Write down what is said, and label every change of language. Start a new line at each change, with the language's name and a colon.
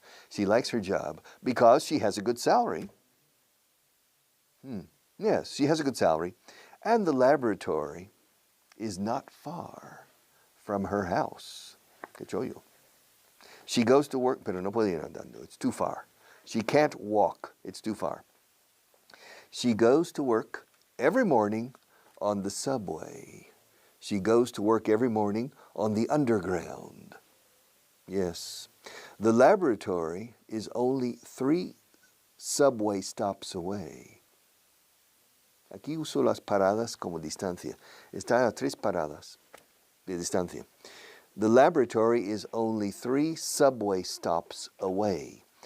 English: She likes her job because she has a good salary. Yes, she has a good salary. And the laboratory is not far from her house.
Spanish: Qué chollo.
English: She goes to work,
Spanish: pero no puede ir andando.
English: It's too far. She can't walk. It's too far. She goes to work every morning on the subway. She goes to work every morning on the underground. Yes. The laboratory is only 3 subway stops away.
Spanish: Aquí uso las paradas como distancia. Está a 3 paradas de distancia.
English: The laboratory is only 3 subway stops away.